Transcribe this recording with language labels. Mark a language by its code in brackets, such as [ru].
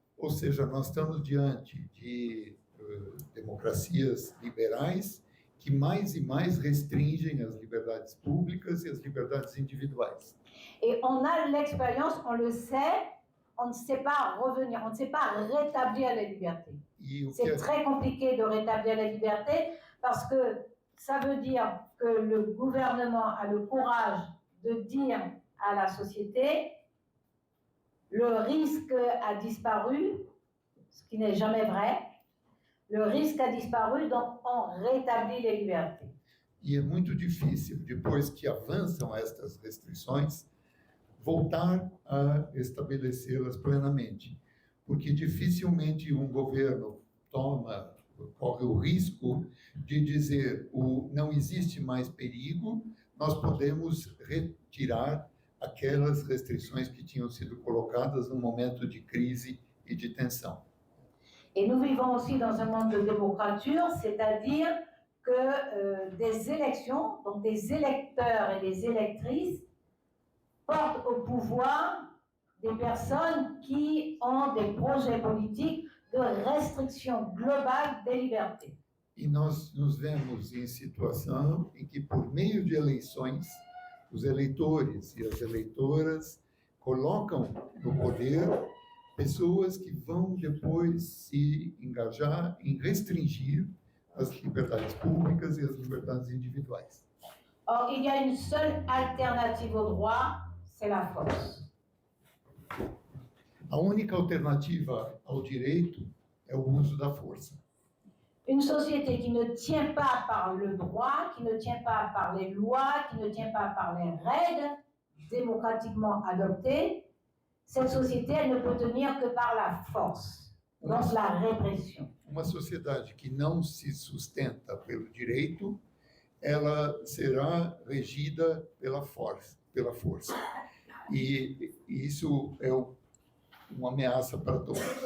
[pt] Ou seja, nós estamos diante de democracias liberais que mais e mais restringem as liberdades públicas e as liberdades individuais. [fr] Et on a l'expérience, on le sait, on ne sait pas revenir, on ne sait pas rétablir les libertés. C'est très compliqué de rétablir les libertés parce que ça veut dire que le gouvernement a le courage de dire à la société le risque a disparu, ce qui n'est jamais vrai. Le risque a disparu, donc on rétablit les libertés. [pt] E é muito difícil, depois que avançam estas restrições, voltar a estabelecê-las plenamente, porque dificilmente um governo corre o risco de dizer não existe mais perigo, nós podemos retirar aquelas restrições que tinham sido colocadas no momento de crise e de tensão. [fr] Et nous vivons aussi dans un monde de démocrature, c'est-à-dire que des élections, donc des électeurs et des électrices, portent au pouvoir des personnes qui ont des projets politiques de restriction globale des libertés. [pt] E nós nos vemos em situação em que, por meio de eleições, os eleitores e as eleitoras colocam no poder pessoas que vão depois se engajar em restringir as liberdades públicas e as liberdades individuais. [fr] Or, il y a une seule alternative au droit, c'est la force. [pt] A única alternativa ao direito é o uso da força. [fr] Une société qui ne tient pas par le droit, qui ne tient pas par les lois, qui ne tient pas par les règles démocratiquement adoptées, cette société, elle ne peut tenir que par la force, donc la répression. [pt] Uma sociedade que não se sustenta pelo direito, ela será regida pela força. E isso é uma ameaça para todos.